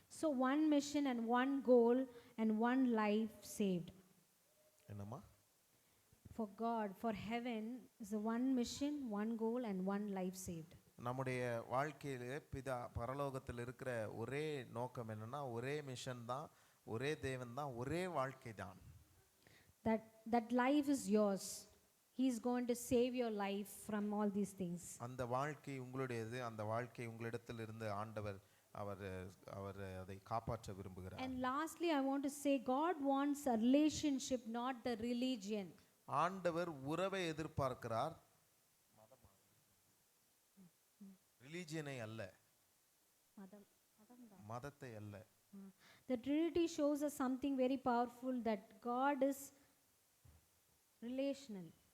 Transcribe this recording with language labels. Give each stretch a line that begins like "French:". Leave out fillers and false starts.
English: So one mission and one goal and one life saved.
Tamil: என்னம்மா?
English: For God, for heaven is a one mission, one goal and one life saved.
Tamil: நம்முடைய வாழ்க்கையிலே பிதா பரலோகத்தில் இருக்கிற ஒரே நோக்கம் என்னன்னா, ஒரே மிஷன் தான், ஒரே தேவன் தான், ஒரே வாழ்க்கை தான்.
English: That life is yours. He is going to save your life from all these things.
Tamil: அந்த வாழ்க்கை உங்களுடையது. அந்த வாழ்க்கை உங்களிடத்தில் இருந்து ஆண்டவர் அவர் அதை காப்பாற்ற விரும்புகிறார்.
English: And lastly, I want to say God wants a relationship, not the religion.
Tamil: ஆண்டவர் உறவை எதிர்பார்க்கிறார், ரிலிஜியனை அல்ல, மதத்தை அல்ல.
English: The Trinity shows us something very powerful, that God is relational.